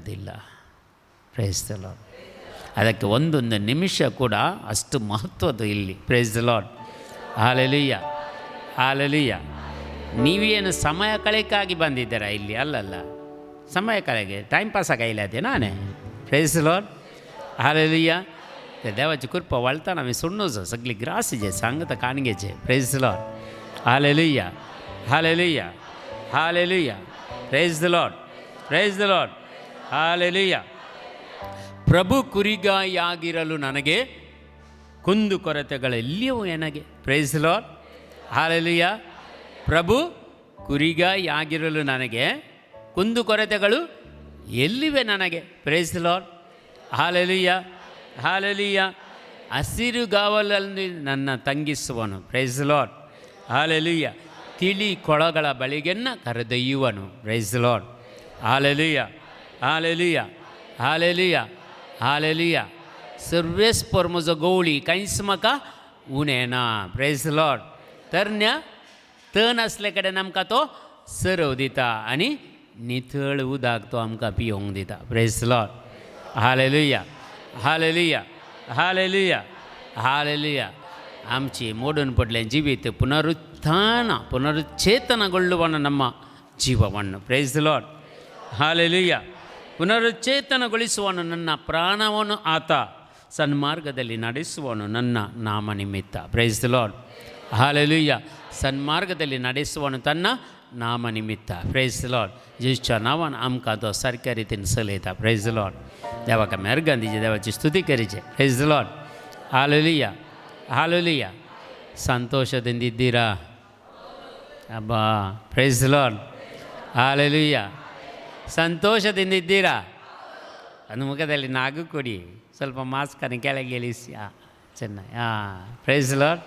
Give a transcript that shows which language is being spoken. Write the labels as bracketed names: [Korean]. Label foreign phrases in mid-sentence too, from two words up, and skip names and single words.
[English] Praise the Lord. [Kannada] ಅದಕ್ಕೆ ಒಂದೊಂದು ನಿಮಿಷ ಕೂಡ ಅಷ್ಟು ಮಹತ್ವದ ಇಲ್ಲಿ. [English] Praise the Lord. [Kannada] ಹಾಲೆಲೂಯ, ಹಾಲೆಲೂಯ. ನೀವೇನು ಸಮಯ ಕಳೆಯಕ್ಕಾಗಿ ಬಂದಿದ್ದೀರಾ ಇಲ್ಲಿ? ಅಲ್ಲಲ್ಲ, ಸಮಯ ಕಳೆಗೆ [English] time pass [Kannada] ಆಗೈಲದೆ ನಾನೇ. [English] Praise the Lord. [Konkani] हालेलुया. देवाची कृपा वळताना आम्ही सुणूच सगळी ग्रासीचे सांगता काणगेचे. [English] Praise the Lord. [Konkani] हालेलुया, हालेलुया, हालेलुया. [English] Praise the Lord, Praise the Lord. [Kannada] ಹಾಲೆಲೂಯ. ಪ್ರಭು ಕುರಿಗಾಯಾಗಿರಲು ನನಗೆ ಕುಂದು ಕೊರತೆಗಳೆಲ್ಲಿಯೂ ನನಗೆ. [English] Praise the Lord. [Kannada] ಹಾಲೆಲೂಯ. ಪ್ರಭು ಕುರಿಗಾಯಾಗಿರಲು ನನಗೆ ಕುಂದು ಕೊರತೆಗಳು ಎಲ್ಲಿವೆ ನನಗೆ. [English] Praise the Lord. [Kannada] ಹಾಲೆಲೂಯ, ಹಾಲೆಲೂಯ. ಹಸಿರುಗಾವಲಲ್ಲಿ ನನ್ನ ತಂಗಿಸುವನು. [English] Praise the Lord. [Kannada] ಹಾಲೆಲೂಯ. ತಿಳಿ ಕೊಳಗಳ ಬಳಿಗೆನ್ನ ಕರೆದೊಯ್ಯುವನು. [English] Praise the Lord. [Kannada] ಹಾಲೆಲೂಯ, [Konkani] हालेलुया, हालेलुया, हालेलुया. सर्वेस्पर म्हजो गवळी कांयच म्हाका उणेना. [English] Praise the Lord. [Konkani] तरण्या तण आसले कडेन आमकां तो सरव दिता आनी नितळ उदक तो आमकां पिवंक दिता. [English] Praise the Lord. [Konkani] हालेलुया, हालेलुया, हालेलुया, हालेलुया. आमची मोडून पडलें जिवीत [Kannada] ಪುನರುಚ್ಚೇತನಗೊಳ್ಳುವನು ನಮ್ಮ ಜೀವವನ್ನು. [English] Praise the Lord. [Kannada] ಹಾಲೆಲುಯ್ಯ. ಪುನರುಚ್ಚೇತನಗೊಳಿಸುವನು ನನ್ನ ಪ್ರಾಣವನ್ನು, ಆತ ಸನ್ಮಾರ್ಗದಲ್ಲಿ ನಡೆಸುವನು ನನ್ನ ನಾಮ ನಿಮಿತ್ತ. [English] Praise the Lord. [Kannada] ಹಾಲೆಲುಯ್ಯ. ಸನ್ಮಾರ್ಗದಲ್ಲಿ ನಡೆಸುವನು ತನ್ನ ನಾಮ ನಿಮಿತ್ತ. [English] Praise the Lord. [Konkani] जेच्या नावान आमकां तो सारक्या रितीन चलयता. [English] Praise the Lord. [Konkani] देवाक आमी अर्गां दिचे, देवाची स्तुती करीचे. [English] Praise the Lord. [Konkani] हालेलुया, हालेलुया. [Kannada] ಸಂತೋಷದಿಂದಿದ್ದೀರಾ ಅಬ್ಬಾ? [English] Praise the Lord. [Kannada] ಹಾಲೆಲುಯ್ಯ. ಸಂತೋಷದಿಂದಿದ್ದೀರಾ? ಒಂದು ಮುಖದಲ್ಲಿ ನಾಗು ಕೊಡಿ, ಸ್ವಲ್ಪ ಮಾಸ್ಕನ್ನು ಕೆಳಗೆ ಇಳಿಸಿ. ಚೆನ್ನಾಗಿ. [English] Praise the Lord.